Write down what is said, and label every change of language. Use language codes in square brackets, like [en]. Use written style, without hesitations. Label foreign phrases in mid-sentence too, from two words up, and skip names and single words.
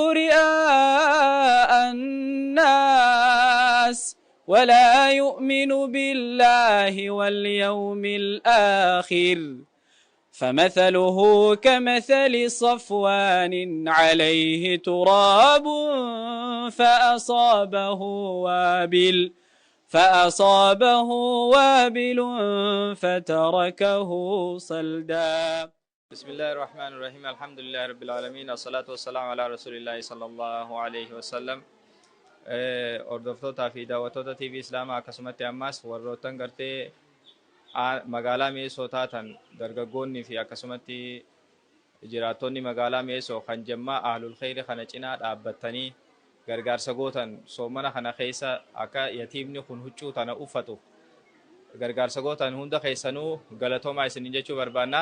[ar] رئاء الناس ولا يؤمن بالله واليوم الآخر فمثله كمثل صفوان عليه تراب فأصابه وابل فتركه صلدا. بسم الله الرحمن الرحيم الحمد لله رب العالمين والصلاة والسلام على رسول الله صلى الله عليه وسلم. [om] Hordoftoota fi daawwattoota TV Islaamaa akkasumatti ammas warroottan gartee magaalaa Meesoo taatan dargaggoonni fi akkasumatti jiraattonni magaalaa Meesoo kan jammaa [ar] أهل الخير [om] kana cinaa dhaabbatanii gargaarsa gootan soomana kana keessa akka yatiimni kun huccuu tana uffatu gargaarsa gootan hunda keessanuu galatoomaa isiniin jechuu barbaanna.